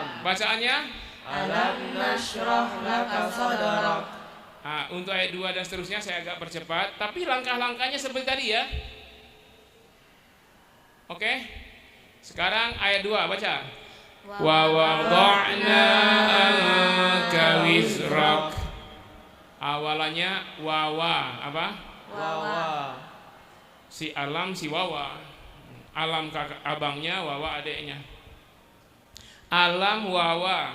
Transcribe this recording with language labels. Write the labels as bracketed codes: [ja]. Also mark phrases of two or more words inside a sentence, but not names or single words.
[id] Bacaannya? [ar] ألم نشرح لك صدرك. [id] Untuk ayat 2 dan seterusnya saya agak percepat, tapi langkah-langkahnya seperti tadi ya. Oke. Sekarang ayat 2 baca. [ar] ووضعنا عنك وزرك. [id] Awalannya wawa apa? Wawa. Si alam si wawa. Alam kakak abangnya, wawa adeknya. Alam wawa.